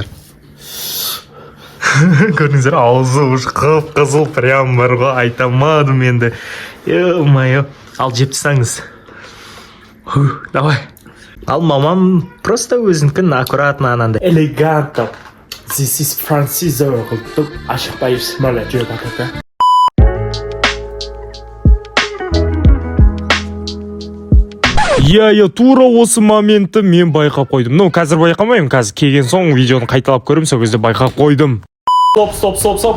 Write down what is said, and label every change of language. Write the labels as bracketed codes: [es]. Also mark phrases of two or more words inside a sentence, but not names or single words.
[kk] Көрдіңіздер, аузы уже қып-қызыл прям бар ғой, айтамадым енді. Ё-майо, ал жеп тастаңыз. Давай. Ал мамам просто өзінкін аккуратно анандай элегантно. [en] This is Francisco. [kk] Ашықпай смоля жеп атады. Я тура осы моментті мен байқап қойдым. Ну, қазір байқамаймын, қазір келген соң видеоны қайталап көрім, сол кезде байқап қойдым. Стоп.